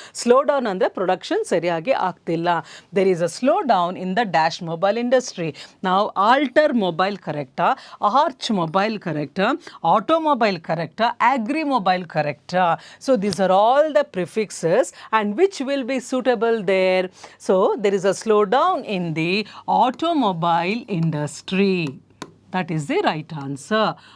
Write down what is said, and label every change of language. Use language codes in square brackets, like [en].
[kn] Slow down ಅಂದರೆ production ಸರಿಯಾಗಿ ಆಗ್ತಿಲ್ಲ. [en] there is a slowdown in the dash mobile industry. [kn] ನಾವು ಆಲ್ಟರ್ ಮೊಬೈಲ್ ಕರೆಕ್ಟಾ, ಆರ್ಚ್ ಮೊಬೈಲ್ ಕರೆಕ್ಟಾ, ಆಟೋಮೊಬೈಲ್ ಕರೆಕ್ಟಾ, ಆಗ್ರಿ ಮೊಬೈಲ್ ಕರೆಕ್ಟಾ? [en] So these are all the prefixes and which will be suitable there. So there is a slowdown in the automobile industry. That is the right answer.